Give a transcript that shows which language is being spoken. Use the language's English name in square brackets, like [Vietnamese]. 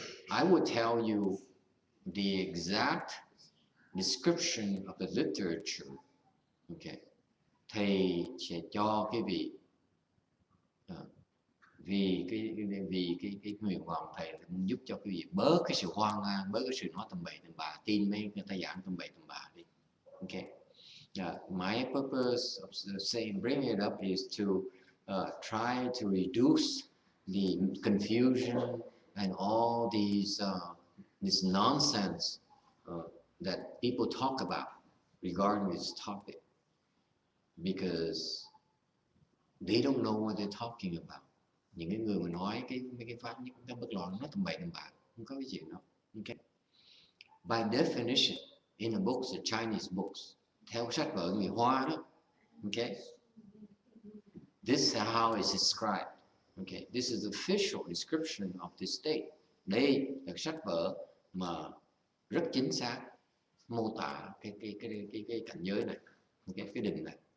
[English] I would tell you the exact description of the literature. Okay. [Vietnamese] Thầy sẽ cho quý vị vì cái nguyện vọng thầy giúp cho quý vị bớt cái sự hoang mang, bớt cái sự nói tầm bậy tầm bạ, tin mấy người ta giảng tầm bậy tầm bạ đi. [English] Okay. My purpose of saying bringing it up is to try to reduce the confusion and all these this nonsense that people talk about regarding this topic, because they don't know what they're talking about. [Vietnamese] Những cái người mà nói mấy cái pháp như cái bất loạn nó tầm bậy tầm bạ, không có cái gì đâu. [English] Okay. By definition, in the books, the Chinese books, [Vietnamese] theo sách vở người Hoa đó, [English] okay, this is how it's described. Okay, this is the official description of the state. [Vietnamese] Đây là sách vở mà rất chính xác mô tả cái cảnh giới này, okay, cái định này.